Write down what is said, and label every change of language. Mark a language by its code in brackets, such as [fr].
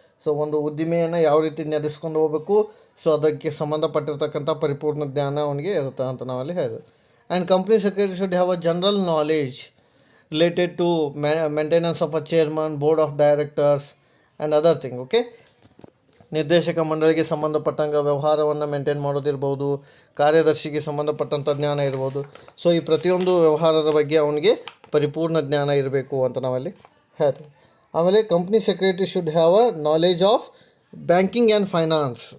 [kn] So ಒಂದು ಉದ್ದಿಮೆಯನ್ನು ಯಾವ ರೀತಿ ನಡೆಸ್ಕೊಂಡು ಹೋಗಬೇಕು, ಸೊ ಅದಕ್ಕೆ ಸಂಬಂಧಪಟ್ಟಿರ್ತಕ್ಕಂಥ ಪರಿಪೂರ್ಣ ಜ್ಞಾನ ಅವನಿಗೆ ಇರುತ್ತೆ ಅಂತ ನಾವಲ್ಲಿ ಹೇಳ್ಬೋದು. [en] And company secretary should have a general knowledge related to maintenance of a chairman, board of directors and other thing. [kn] Okay, ನಿರ್ದೇಶಕ ಮಂಡಳಿಗೆ ಸಂಬಂಧಪಟ್ಟಂಗೆ ವ್ಯವಹಾರವನ್ನು ಮೇಂಟೈನ್ ಮಾಡೋದಿರ್ಬೋದು, ಕಾರ್ಯದರ್ಶಿಗೆ ಸಂಬಂಧಪಟ್ಟಂಥ ಜ್ಞಾನ ಇರ್ಬೋದು. ಸೊ ಈ ಪ್ರತಿಯೊಂದು ವ್ಯವಹಾರದ ಬಗ್ಗೆ ಅವನಿಗೆ ಪರಿಪೂರ್ಣ ಜ್ಞಾನ ಇರಬೇಕು ಅಂತ ನಾವಲ್ಲಿ ಹೇಳ್ತೀವಿ. ಆಮೇಲೆ [en] Company secretary should have a knowledge of banking and finance.